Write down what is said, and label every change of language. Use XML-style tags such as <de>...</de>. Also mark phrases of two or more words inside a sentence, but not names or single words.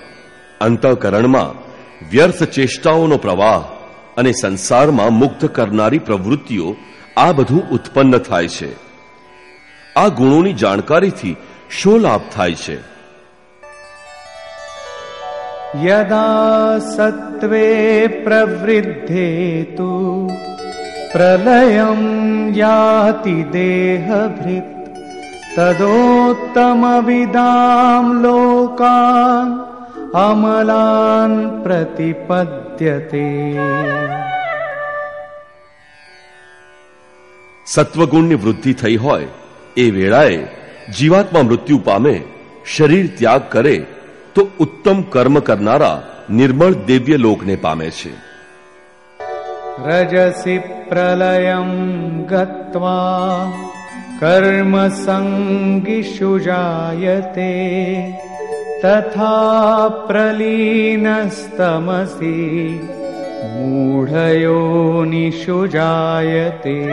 <gu>અંતઃકરણમાં વ્યર્થ ચેષ્ટાઓનો પ્રવાહ અને સંસારમાં મુક્ત કરનારી પ્રવૃત્તિઓ, આ બધું ઉત્પન્ન થાય છે. આ ગુણોની જાણકારીથી શો લાભ થાય છે?</gu> <sa>यदा सत्त्वे प्रवृद्धे तु प्रलयं याति देहभृत् तदोत्तमविदां लोकान् अमलान् प्रतिपद्यते।</sa> <gu>સત્વગુણની વૃદ્ધિ થઈ હોય એ વેળાએ જીવાત્મા મૃત્યુ પામે, શરીર ત્યાગ કરે તો ઉત્તમ કર્મ કરનારા નિર્મળ દિવ્ય લોકને પામે છે.</gu> <sa>रजसी प्रलयं गत्वा कर्म संगिषु जायते तथा प्रलीनस्तमसी मूढयोनिषु जायते.</sa>